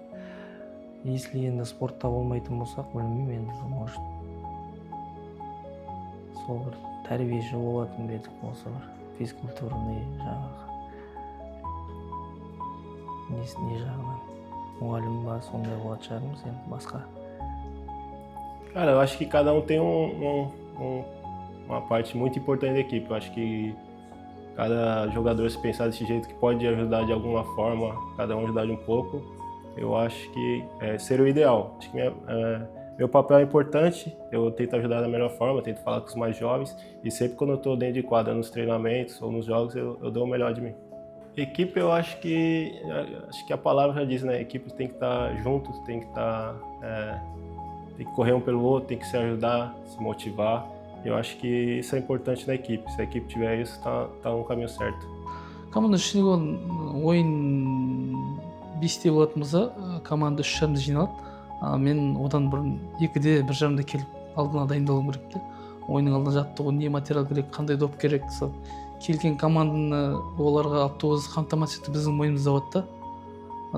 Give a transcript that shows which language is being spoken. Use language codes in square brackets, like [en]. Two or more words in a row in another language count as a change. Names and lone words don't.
[kk] Если енді спортта болмайтын болсақ, білмеймін енді, может, сол бір тәрбиеші болатын бедік, осы бір физкультурный жаңағы не жағынан мұғалім ба, сондай болатын шығармыз енді басқа. [pt] Cara, eu acho que cada um tem uma parte muito importante da equipe. Eu acho que cada jogador, se pensar desse jeito, que pode ajudar de alguma forma, cada um ajudar de um pouco, eu acho que seria o ideal. Acho que meu papel é importante, eu tento ajudar da melhor forma, tento falar com os mais jovens, e sempre quando eu estou dentro de quadra, nos treinamentos ou nos jogos, eu dou o melhor de mim. Equipe, eu acho que a palavra já diz, né? A equipe tem que estar junto, tem que estar... tem que correr um pelo outro, tem que se ajudar, se motivar. Eu acho que isso é importante na equipe. Se a equipe tiver isso, tá no caminho certo. [kk] Команда ішіндегі ойын 5-те болатын болса, команда 3 жарымда жиналады. Мен одан бұрын 2-де 1 жарымда келіп алдына дайындалуым керек те. Ойынның алдына жаттығу, не материал керек, қандай доп керек. Келген команданы оларға автобус қамтамасыз етіп біздің мойнымызда болады да.